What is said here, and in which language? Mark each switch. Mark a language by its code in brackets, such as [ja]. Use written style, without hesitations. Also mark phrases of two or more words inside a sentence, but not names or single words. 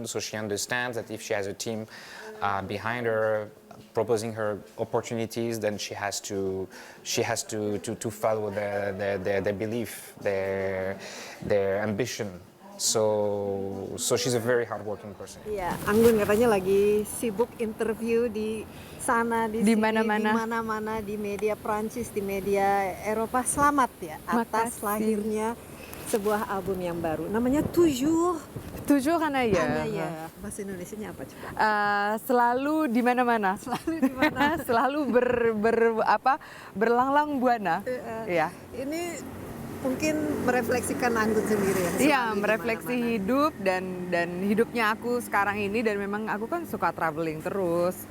[en] So she understands that if she has a team behind her, proposing her opportunities, then she has to follow their belief, their ambition. So she's a very hardworking person. [id] Iya, Anggun katanya lagi sibuk interview di sana, di sini, mana-mana. di mana-mana, di media Prancis, di media Eropa. Selamat ya atas Makasih. lahirnya sebuah album yang baru. Namanya Toujours. Toujours un ailleurs. Anaya. Bahasa Indonesianya apa coba? Selalu di mana-mana. Selalu di mana? Selalu berlanglang buana. Iya. Ini mungkin merefleksikan Anggun sendiri ya. Iya, selalu di merefleksi mana-mana. hidup dan hidupnya aku sekarang ini, dan memang aku kan suka traveling terus.